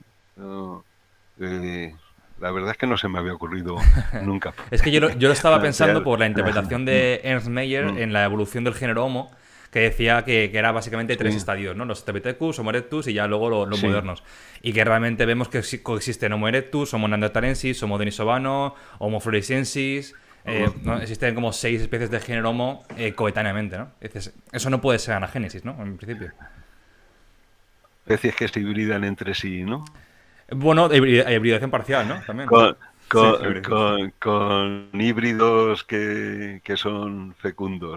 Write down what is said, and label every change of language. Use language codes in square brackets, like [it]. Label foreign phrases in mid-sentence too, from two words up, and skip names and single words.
[es] No, la verdad es que no se me había ocurrido nunca. Es que yo lo estaba pensando por la interpretación de Ernst Mayr en la evolución del género Homo, que decía que era básicamente tres estadios, ¿no? Los Strepithecus, Homo erectus y ya luego los modernos. Y que realmente vemos que coexisten Homo erectus, Homo neanderthalensis, Homo denisovano, Homo floresiensis. ¿No? Existen como 6 especies de género Homo coetáneamente, ¿no? Eso no puede ser anagénesis, ¿no? En principio. Especies que se hibridan entre sí, ¿no? Bueno, hibridación parcial, ¿no? También. Con híbridos que son fecundos.